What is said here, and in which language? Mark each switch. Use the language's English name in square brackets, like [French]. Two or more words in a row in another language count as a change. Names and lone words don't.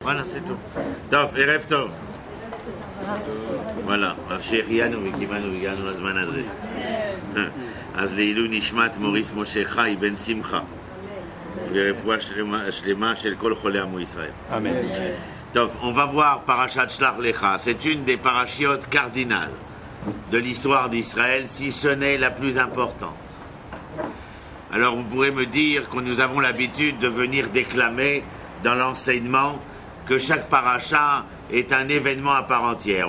[French] Voilà, c'est tout. [Hebrew] טוב, ערב טוב. voilà, שהחיינו וקימנו והגענו לזמן הזה. אז לעילוי נשמת מוריס משה חי בן שמחה ורפואה שלמה של כל חולי עמו ישראל. Amen. טוב, [French] on va voir Parashat Shlach Lecha. C'est une des parachiotes cardinales de l'histoire d'Israël, si ce n'est la plus importante. Alors vous pourrez me dire que nous avons l'habitude de venir déclamer dans l'enseignement que chaque paracha est un événement à part entière.